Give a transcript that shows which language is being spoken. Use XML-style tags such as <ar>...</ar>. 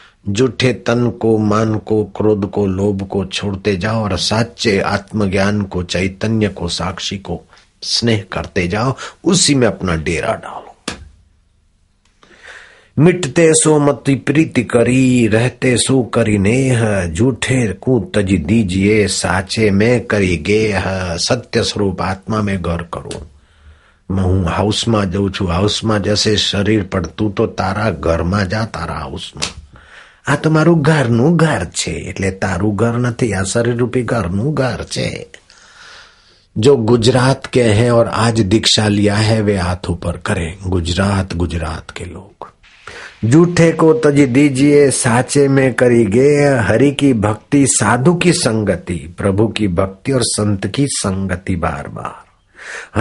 <hi>झूठे तन को, मान को, क्रोध को, लोभ को छोड़ते जाओ और साचे आत्मज्ञान को, चैतन्य को, साक्षी को स्नेह करते जाओ। उसी में अपना डेरा डालो। मिटते सो मति प्रीति करी, रहते सो करी नेह। झूठे को तजी दीजिए, साचे में करी गेह। सत्य स्वरूप आत्मा में गौर करो।</hi> <gu>હું હાઉસમાં જઉં છું, હાઉસમાં જશે શરીર પણ તું તો તારા ઘરમાં જા, તારા હાઉસમાં. આ તો મારું ઘરનું ઘર છે, એટલે તારું ઘર નથી, આ શરીર રૂપી ઘરનું ઘર છે.</gu> <hi>जो गुजरात के हैं और आज दीक्षा लिया है वे हाथ ऊपर करें। गुजरात के लोग। झूठे को तजी दीजिए, साचे में करीगे। हरि की भक्ति, साधु की संगति, प्रभु की भक्ति और संत की संगति बार बार।</hi>